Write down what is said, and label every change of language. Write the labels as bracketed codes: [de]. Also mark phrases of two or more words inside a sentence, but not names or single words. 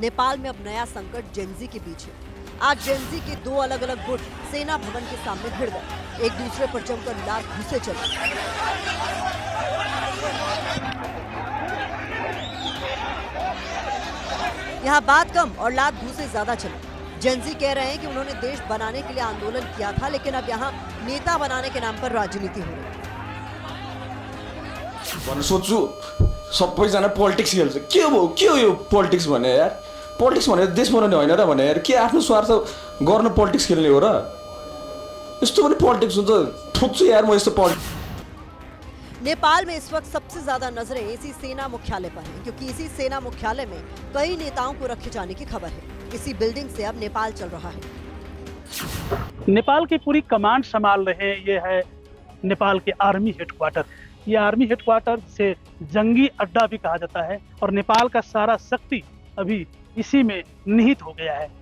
[hi] नेपाल में अब नया संकट जेनजी के बीच है। आज जेनजी के 2 अलग अलग गुट सेना भवन के सामने भिड़ गए, एक दूसरे पर जमकर लात घूंसे चले। यहाँ बात कम और लात घूंसे ज्यादा चले। जेनजी कह रहे हैं कि उन्होंने देश बनाने के लिए आंदोलन किया था, लेकिन अब यहाँ नेता बनाने के नाम पर राजनीति हो रही है। [ne] सोच्छु सबैजना पोलिटिक्स खेल्छ। के हो यो पोलिटिक्स भने यार? पोलिटिक्स भनेर देश बनाउने होइन र भने यार, के आफ्नो स्वार्थ गर्न पोलिटिक्स खेल्ने हो र? यस्तो पनि पोलिटिक्स हुन्छ? ठोक्छु यार म यस्तो पोलिटिक्स। [hi] नेपाल में इस वक्त सबसे ज्यादा नजरें इसी सेना मुख्यालय पर हैं, क्योंकि इसी सेना मुख्यालय में कई नेताओं को रखे जाने की खबर है। इसी बिल्डिंग से अब नेपाल चल रहा है। नेपाल की पूरी कमांड संभाल रहे ये है नेपाल के आर्मी हेडक्वार्टर। ये आर्मी हेडक्वार्टर से जंगी अड्डा भी कहा जाता है, और नेपाल का सारा शक्ति अभी इसी में निहित हो गया है।